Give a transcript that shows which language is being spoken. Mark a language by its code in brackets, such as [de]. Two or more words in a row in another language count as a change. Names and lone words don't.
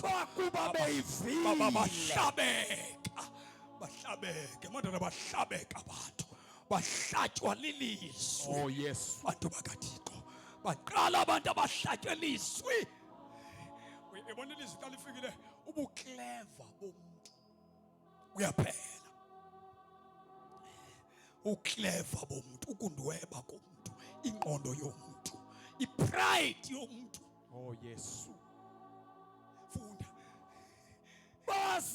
[xh] bakuba beyivile. bahlabeke madodana, bahlabeka abantu, bahlatywa lilizwi. [en] Oh, yes. [xh] Bantu bakaThixo baqala abantu abahlatywe lizwi. Uyabona ilizwi xa lifikile, ubukleva bomuntu uyaphela. Ukleva bomuntu, ukundweba komuntu, ingqondo yomuntu, ipride yomuntu. [en] Oh, yes. [xh] Funda Baza